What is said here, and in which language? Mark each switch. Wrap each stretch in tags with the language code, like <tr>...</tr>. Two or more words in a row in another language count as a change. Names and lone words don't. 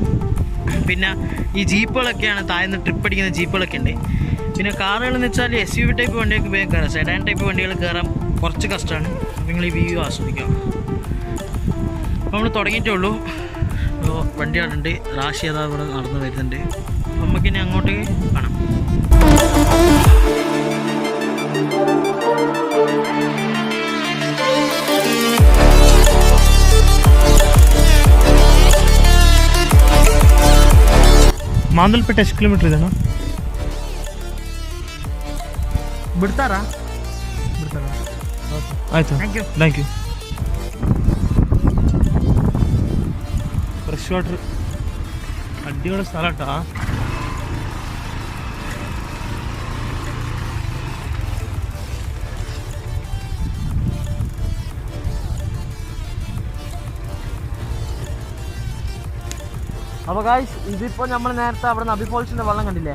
<ml>പിന്നെ ഈ ജീപ്പുകളൊക്കെയാണ് താഴ്ന്ന് ട്രിപ്പ് അടിക്കുന്ന ജീപ്പുകളൊക്കെ ഉണ്ട്. പിന്നെ കാറുകളെന്ന് വെച്ചാൽ</ml> <en>SUV type</en> <ml>വണ്ടിയൊക്കെ വേഗം കയറാം.</ml> <en>sedan type</en> <ml>വണ്ടികൾ കയറാൻ കുറച്ച് കഷ്ടമാണ്. നിങ്ങൾ ഈ വ്യൂ ആസ്വദിക്കാം. അപ്പോൾ നമ്മൾ തുടങ്ങിയിട്ടേ ഉള്ളൂ. അപ്പോൾ വണ്ടികളുണ്ട്, റാഷി അതാ ഇവിടെ നടന്ന് വരുന്നുണ്ട്. അപ്പോൾ നമുക്കിനി അങ്ങോട്ട് കാണാം.</ml> <kn>ಮಾಂದಲ್ಪೇಟೆ ಎಷ್ಟು ಕಿಲೋಮೀಟರ್ ಇದೆ ಅಣ್ಣ? ಬಿಡ್ತಾರಾ? ಆಯ್ತು,</kn> <en>thank you. fresh water</en> <kn>ಅಡ್ಡಿಗಳ ಸ್ಥಳಟ.</kn> <ml>അപ്പോൾ ഗായ്സ്, ഇതിപ്പോൾ നമ്മൾ നേരത്തെ അവിടെ നിന്ന് അഭിഫോൾസിൻ്റെ വെള്ളം കണ്ടില്ലേ?</ml>